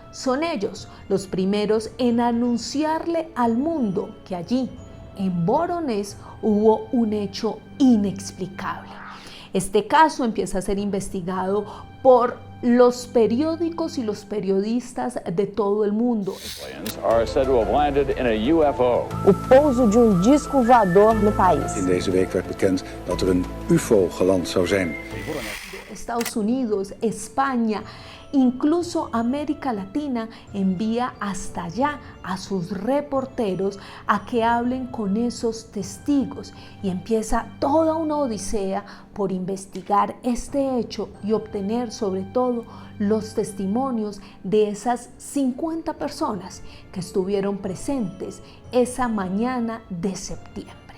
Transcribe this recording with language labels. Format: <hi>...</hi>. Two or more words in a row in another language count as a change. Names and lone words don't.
<es>Son ellos los primeros en anunciarle al mundo que allí, en Voronezh, hubo un hecho inexplicable. Este caso empieza a ser investigado por los periódicos y los periodistas de todo el mundo.</es> <pt>O pouso de disco voador no país.</pt> <nl>In deze week werd bekend dat een UFO geland zou zijn.</nl> <es>Estados Unidos, España, incluso América Latina envía hasta allá a sus reporteros a que hablen con esos testigos y empieza toda una odisea por investigar este hecho y obtener sobre todo los testimonios de esas 50 personas que estuvieron presentes esa mañana de septiembre.</es>